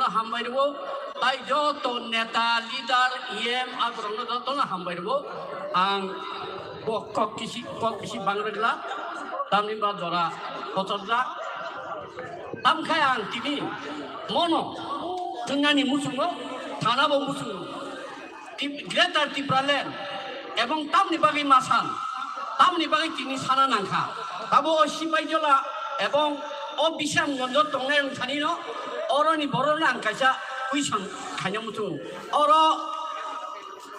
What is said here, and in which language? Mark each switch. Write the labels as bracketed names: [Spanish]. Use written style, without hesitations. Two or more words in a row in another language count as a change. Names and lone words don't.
[Kok Borok] hambairbo dai joto neta leader EM agrongno joto na hambairbo ang kok kisi bangregla tamni ba jora kotorja tamkhai ang tini mono tungani musungo thanabo musungo গ্রেটার ত্রিপুরাল্যান্ড এবং তামনি বাগি মাসান তামনি বাগি তিনি সানা নাংখা তাবো সিপাইজলা এবং ও বিশামগঞ্জ টংনাই রংথানি ন অরনি বড় নাংকাইসা কুইসাং খাইনা মুথু অর